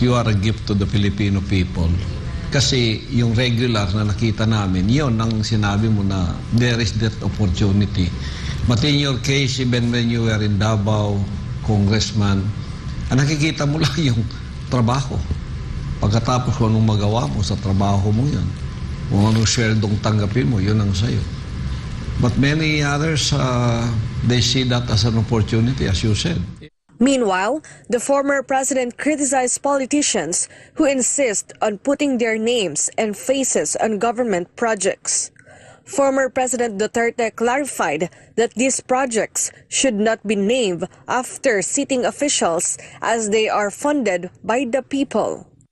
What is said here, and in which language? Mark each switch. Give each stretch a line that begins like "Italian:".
English: You are a gift to the Filipino people.
Filipino: Kasi yung regular na nakita namin, yun ang sinabi mo na
English: there is that opportunity. But in your case, even when you were in Davao, congressman,
Filipino: nakikita mo lang yung trabaho. Pagkatapos kung anong magawa mo sa trabaho mo yun. Kung anong sweldong tanggapin mo, yun ang sayo.
English: But many others, they see that as an opportunity, as you said. Meanwhile, the former president criticized politicians who insist on putting their names and faces on government projects. Former President Duterte clarified that these projects should not be named after sitting officials as they are funded by the people.